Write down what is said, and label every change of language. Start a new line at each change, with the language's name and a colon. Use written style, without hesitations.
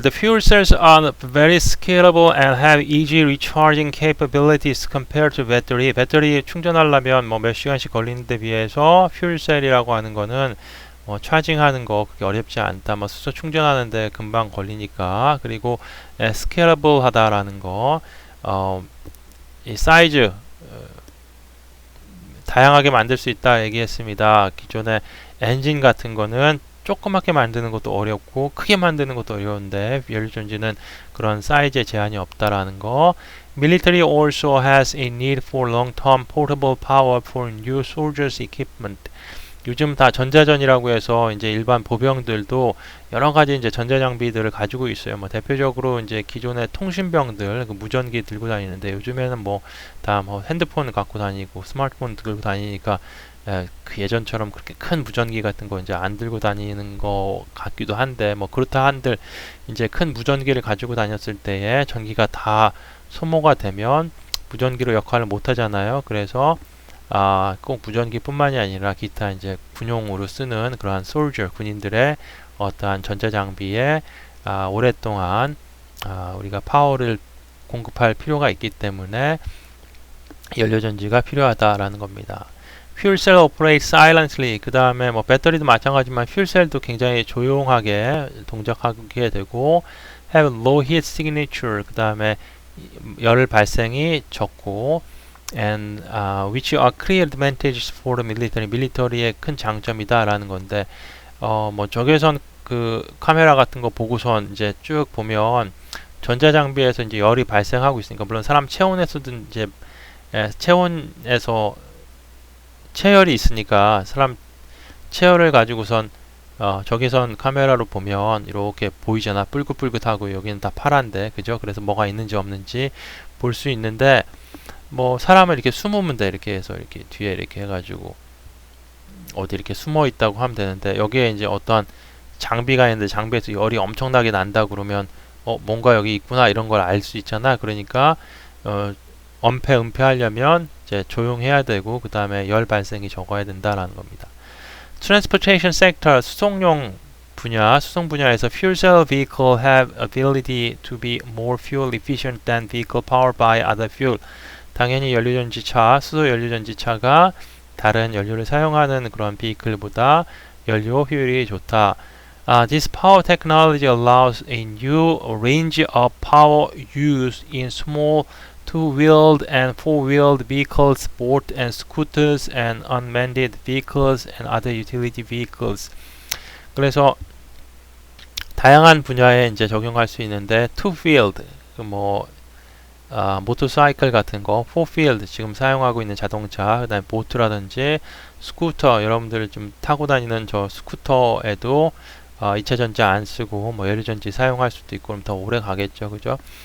English: The fuel cells are very scalable and have easy recharging capabilities compared to battery.
Korean: 배터리 충전하려면 뭐 몇 시간씩 걸리는 데 비해서 fuel cell이라고 하는 거는 뭐 차징하는 거 그게 어렵지 않다. 뭐 수소 충전하는데 금방 걸리니까. 그리고 scalable 하다라는 거. 이 사이즈 다양하게 만들 수 있다 얘기했습니다. 기존의 엔진 같은 거는 조그맣게 만드는 것도 어렵고 크게 만드는 것도 어려운데 연료전지는 그런 사이즈에 제한이 없다라는 거.
English: Military also has a need for long-term portable power for new soldiers equipment.
Korean: 요즘 다 전자전이라고 해서 이제 일반 보병들도 여러 가지 이제 전자장비들을 가지고 있어요. 뭐 대표적으로 이제 기존의 통신병들 그 무전기 들고 다니는데 요즘에는 뭐 다 뭐 핸드폰 갖고 다니고 스마트폰 들고 다니니까 그 예전처럼 그렇게 큰 무전기 같은 거 이제 안 들고 다니는 거 같기도 한데 뭐 그렇다 한들 이제 큰 무전기를 가지고 다녔을 때에 전기가 다 소모가 되면 무전기로 역할을 못 하잖아요. 그래서 꼭 무전기뿐만이 아니라 기타 이제 군용으로 쓰는 그러한 솔저 군인들의 어떠한 전자장비에 오랫동안 우리가 파워를 공급할 필요가 있기 때문에 연료전지가 필요하다라는 겁니다.
English: fuel cell operate silently.
Korean: 그 다음에 뭐 배터리도 마찬가지지만 fuel cell도 굉장히 조용하게 동작하게 되고
English: have low heat signature.
Korean: 그 다음에 열 발생이 적고
English: and which are clear advantages for the military.
Korean: 밀리터리의 큰 장점이다라는 건데 뭐 적외선 그 카메라 같은 거 보고선 이제 쭉 보면 전자장비에서 이제 열이 발생하고 있으니까 물론 사람 체온에서든 이제 체온에서 체열이 있으니까 사람 체열을 가지고선 적외선 카메라로 보면 이렇게 보이잖아. 뿔긋뿔긋하고 여기는 다 파란데 그죠? 그래서 뭐가 있는지 없는지 볼 수 있는데 뭐 사람을 이렇게 숨으면 돼. 이렇게 해서 이렇게 뒤에 이렇게 해가지고 어디 이렇게 숨어 있다고 하면 되는데 여기에 이제 어떤 장비가 있는데 장비에서 열이 엄청나게 난다 그러면 뭔가 여기 있구나 이런 걸 알 수 있잖아. 그러니까 은폐하려면 이제 조용해야 되고 그 다음에 열 발생이 적어야 된다라는 겁니다.
English: Transportation sector
Korean: 수송 분야에서
English: fuel cell vehicle have ability to be more fuel efficient than vehicle powered by other fuel.
Korean: 당연히 연료전지차, 수소 연료전지차가 다른 연료를 사용하는 그런 비클보다 연료 효율이 좋다.
English: This power technology allows a new range of power use in small two-wheeled and four-wheeled vehicles, boat and scooters, and unmanned vehicles and other utility vehicles.
Korean: 그래서 다양한 분야에 이제 적용할 수 있는데 two-wheeled 뭐 모터사이클 같은 거, four-wheeled 지금 사용하고 있는 자동차, 그다음에 보트라든지 스쿠터 여러분들 좀 타고 다니는 저 스쿠터에도 2차 전지 안 쓰고 뭐 연료전지 사용할 수도 있고 그럼 더 오래 가겠죠, 그죠?